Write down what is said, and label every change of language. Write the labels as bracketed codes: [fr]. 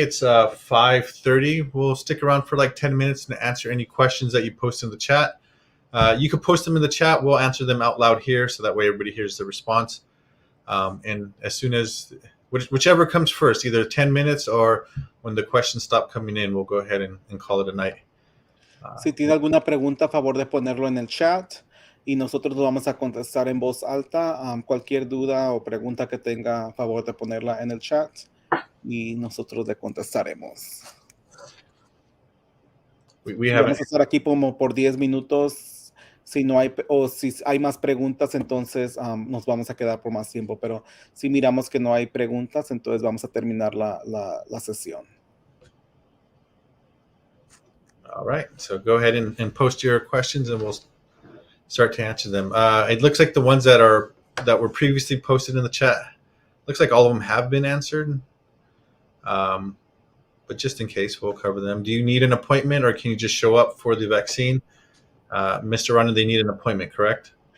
[en] It's 5:30. We'll stick around for like 10 minutes and answer any questions that you post in the chat. You can post them in the chat. We'll answer them out loud here, so that way everybody hears the response. And as soon as, whichever comes first, either 10 minutes or when the questions stop coming in, we'll go ahead and call it a night. [es] Si tiene alguna pregunta, a favor de ponerlo en el chat y nosotros lo vamos a contestar en voz alta. Cualquier duda o pregunta que tenga, a favor de ponerla en el chat y nosotros le contestaremos. Vamos a estar aquí como por 10 minutos. Si hay más preguntas, entonces nos vamos a quedar por más tiempo. Pero si miramos que no hay preguntas, entonces vamos a terminar la sesión. [en] All right, so go ahead and post your questions, and we'll start to answer them. It looks like the ones that were previously posted in the chat, looks like all of them have been answered. But just in case, we'll cover them. Do you need an appointment, or can you just show up for the vaccine? Mr. Ronald, they need an appointment, correct?